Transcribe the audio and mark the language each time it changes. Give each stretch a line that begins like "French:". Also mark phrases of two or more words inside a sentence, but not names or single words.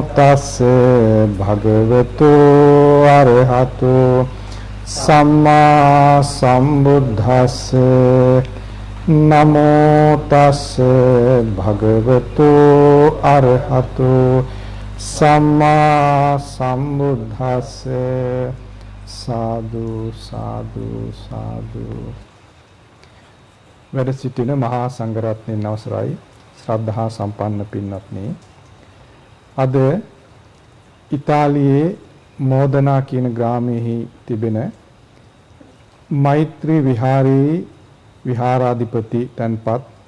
Pali: tassa bhagavato arahato Samma sambuddhassa Namo tassa bhagavato arahato Samma sambuddhassa sadhu sadhu sadhu
Sinhala: වැඩ සිටින මහා සංඝරත්නයන් අවසරයි ශ්‍රද්ධා සම්පන්න පින්වත්නි අද ඉතාලියේ මෝදනා කියන ග්‍රාමයේ තිබෙන මෛත්‍රී විහාරයේ විහාරාධිපති තන්පත්